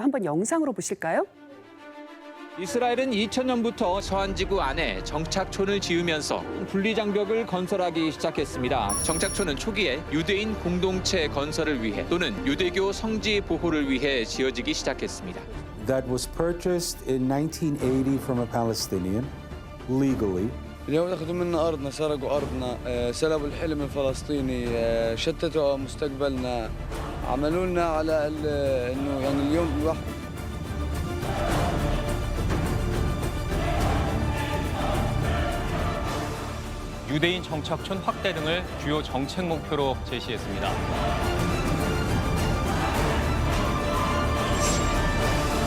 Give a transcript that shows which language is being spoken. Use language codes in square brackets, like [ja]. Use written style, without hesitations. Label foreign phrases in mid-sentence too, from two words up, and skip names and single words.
[ko] 한번 영상으로 보실까요? 이스라엘은 2000년부터 서한지구 안에 정착촌을 지으면서 분리장벽을 건설하기 시작했습니다. 정착촌은 초기에 유대인 공동체 건설을 위해 또는 유대교 성지 보호를 위해 지어지기 시작했습니다. [en] That was purchased in 1980 from a Palestinian legally. [ar] اليوم أخذوا منا أرضنا سرقوا أرضنا سلبوا الحلم الفلسطيني شتتوا مستقبلنا عملوا لنا على إنه يعني اليوم الواحد [ko] 유대인 정착촌 확대 등을 주요 정책 목표로 제시했습니다.